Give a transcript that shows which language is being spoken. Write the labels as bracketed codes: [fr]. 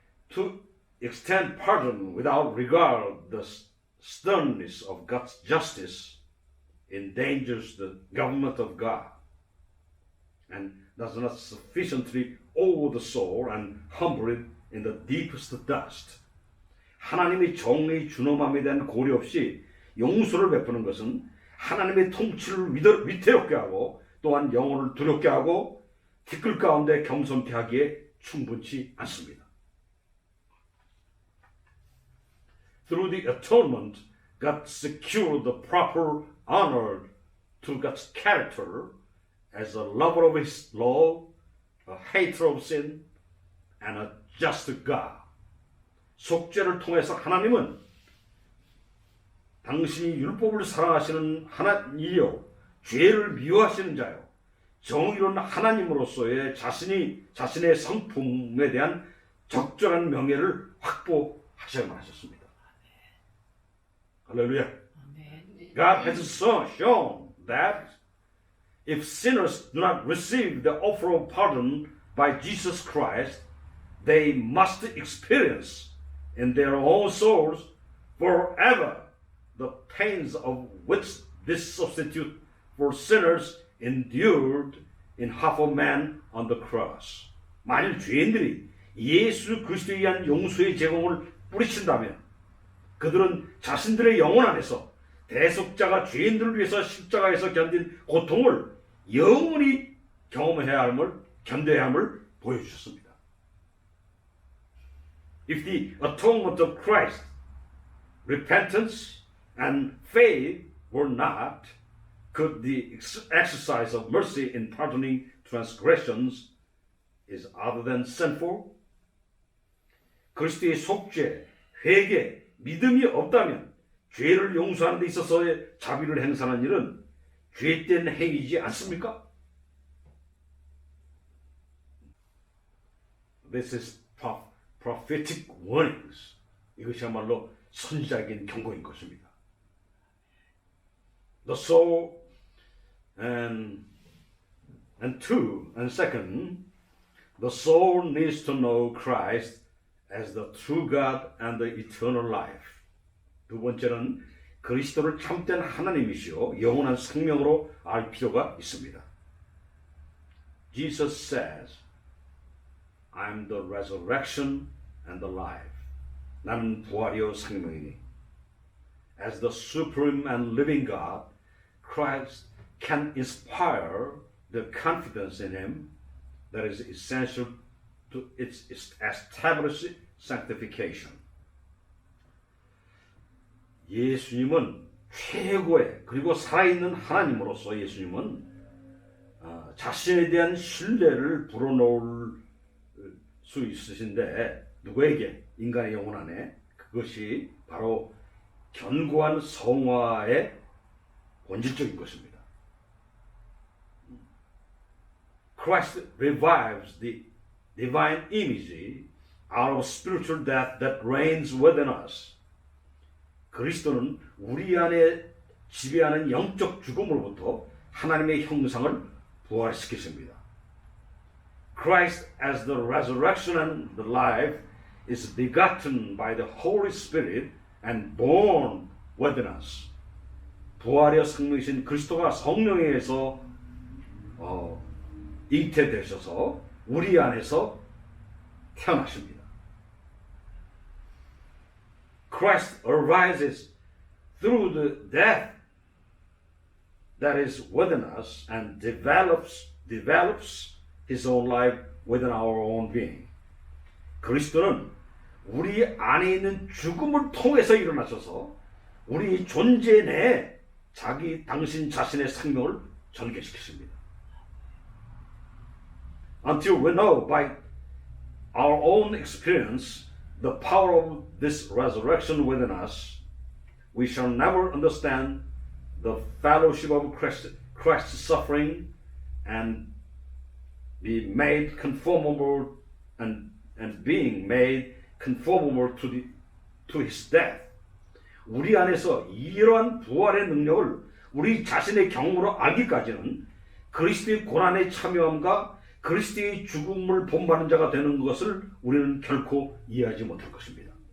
[en] To extend pardon without regard the sternness of God's justice endangers the government of God and does not sufficiently awe the soul and humble it in the deepest dust. [ko] 하나님의 정의 준엄함에 대한 고려 없이 용서를 베푸는 것은 하나님의 통치를 위태롭게 하고 또한 영혼을 두렵게 하고 티끌 가운데 겸손케 하기에 충분치 않습니다. [en] Through the atonement, God secured the proper honor to God's character as a lover of His law, a hater of sin, and a just God. [ko] 속죄를 통해서 하나님은 당신이 율법을 사랑하시는 하나님이요 죄를 미워하시는 자요 정의로운 하나님으로서의 자신의 성품에 대한 적절한 명예를 확보하셔야만 하셨습니다. 할렐루야. [en] God has shown that if sinners do not receive the offer of pardon by Jesus Christ, they must experience in their own souls forever the pains of which this substitute for sinners endured in half of man on the cross. [ko] 만일 죄인들이 예수 그리스도에 의한 용서의 제공을 뿌리친다면 그들은 자신들의 영혼 안에서 대속자가 죄인들을 위해서 십자가에서 견딘 고통을 영원히 경험해야 함을 견뎌야 함을 보여주셨습니다. [en] If the atonement of Christ, repentance, and faith were not, could the exercise of mercy in pardoning transgressions is other than sinful? [ko] 그리스도의 속죄, 회개, 믿음이 없다면 죄를 용서하는 데 있어서의 자비를 행사하는 일은 죄된 행위지 않습니까? [en] This is prophetic warnings. [ko] 이것이야말로 선지자적인 경고인 것입니다. [en] The soul and second, the soul needs to know Christ as the true God and the eternal life. [ko] 두 번째는 그리스도를 참된 하나님이시오 영원한 생명으로 알 필요가 있습니다. [en] Jesus says, I am the resurrection and the life. [ko] 나는 부활이요 생명이니. [en] As the supreme and living God, Christ can inspire the confidence in Him that is essential to its established sanctification. [ko] 예수님은 최고의 그리고 살아있는 하나님으로서 예수님은 자신에 대한 신뢰를 불어넣을 수 있으신데 누구에게? 인간의 영혼 안에. 그것이 바로 견고한 성화의 본질적인 것입니다. [en] Christ revives the divine image out of spiritual death that reigns within us. [ko] 그리스도는 우리 안에 지배하는 영적 죽음으로부터 하나님의 형상을 부활시키십니다. [en] Christ as the resurrection and the life is begotten by the Holy Spirit and born within us. [ko] 부활의 성령이신 그리스도가 성령에 의해서 잉태되셔서 우리 안에서 태어나십니다. [en] Christ arises through the death that is within us and develops His own life within our own being. [ko] 그리스도는 우리 안에 있는 죽음을 통해서 일어나셔서 우리 존재 내에 당신 자신의 생명을 전개시키십니다. [en] Until we know by our own experience the power of this resurrection within us, we shall never understand the fellowship of Christ's suffering and be made conformable and being made conformable to his death. [ko] 우리 안에서 이러한 부활의 능력을 우리 자신의 경험으로 알기까지는 그리스도의 고난에 참여함과 그리스도의 죽음을 본받는 자가 되는 것을 우리는 결코 이해하지 못할 것입니다.